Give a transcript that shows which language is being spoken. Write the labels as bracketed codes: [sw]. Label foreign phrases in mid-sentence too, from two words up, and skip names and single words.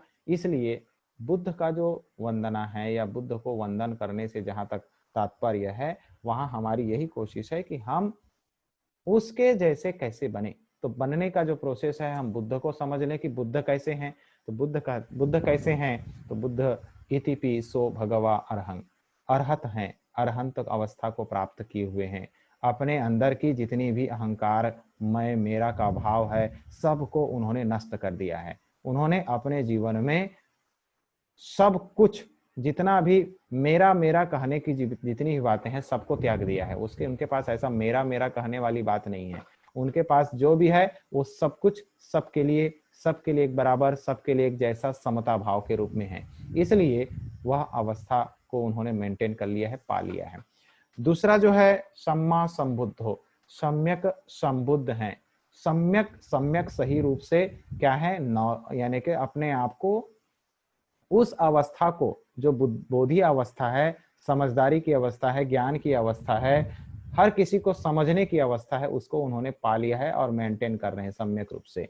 [hi] इसलिए बुद्ध का जो वंदना है या बुद्ध को वंदन करने से जहां तक तात्पर्य है, वहां हमारी यही कोशिश है कि हम उसके जैसे कैसे बने। तो बनने का जो प्रोसेस है, हम बुद्ध को समझ लें कि बुद्ध कैसे हैं। तो बुद्ध कैसे हैं? तो बुद्ध [pi] इति सो भगवा अरहं, [hi] अरहत हैं, अरहंत अवस्था को प्राप्त किए हुए हैं। अपने अंदर की जितनी भी अहंकार, मैं, मेरा का भाव है, सबको उन्होंने नष्ट कर दिया है। उन्होंने अपने जीवन में सब कुछ, जितना भी मेरा मेरा कहने की जितनी भी बातें हैं, सबको त्याग दिया है। उनके पास ऐसा मेरा मेरा कहने वाली बात नहीं है। उनके पास जो भी है वो सब कुछ सबके लिए एक बराबर, सबके लिए एक जैसा समता भाव के रूप में है। इसलिए वह अवस्था को उन्होंने मेंटेन कर लिया है, पा लिया है। दूसरा जो है [pi] सम्मा संबुद्धो, [hi] सम्यक संबुद्ध है। सम्यक सही रूप से क्या है? यानी कि अपने आप को, उस अवस्था को जो बोधि अवस्था है, समझदारी की अवस्था है, ज्ञान की अवस्था है, हर किसी को समझने की अवस्था है, उसको उन्होंने पा लिया है और मेंटेन कर रहे हैं सम्यक रूप से।